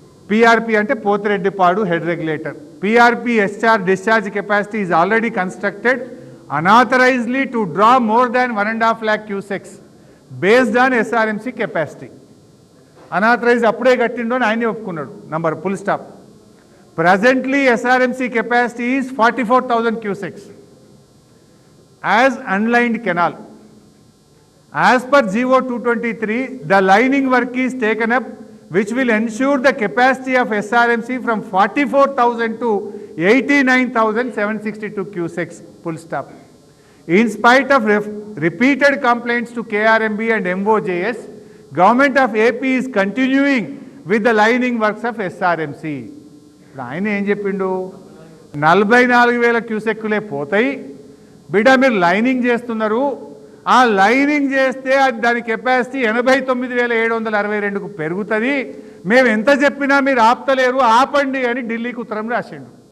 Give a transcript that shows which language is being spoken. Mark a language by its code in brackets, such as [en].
[en] PRP అంటే Pothireddypadu head regulator. PRP discharge capacity is already constructed unauthorisedly to draw more than 1.5 lakh cusecs based on SRMC capacity. [te] Unauthorised అప్పుడే కట్టిండో అని ఆయనే ఒప్పుకున్నాడు. [en] Number full stop. Presently, SRMC capacity is 44,000 cusecs as unlined canal. As per GO 223, the lining work is taken up, which will ensure the capacity of SRMC from 44,000 to 89,762 cusecs. Full stop. In spite of repeated complaints to KRMB and MOJS, Government of AP is continuing with the lining works of SRMC. [te] ఇప్పుడు ఆయన ఏం చెప్పిండు? 44,000 క్యూసెక్కులే పోతాయి బిడ్డ, మీరు lining చేస్తున్నారు, ఆ lining చేస్తే అది దాని కెపాసిటీ 89,762కు పెరుగుతుంది, మేము ఎంత చెప్పినా మీరు ఆపుతలేరు, ఆపండి అని ఢిల్లీకి ఉత్తరం రాసిండు.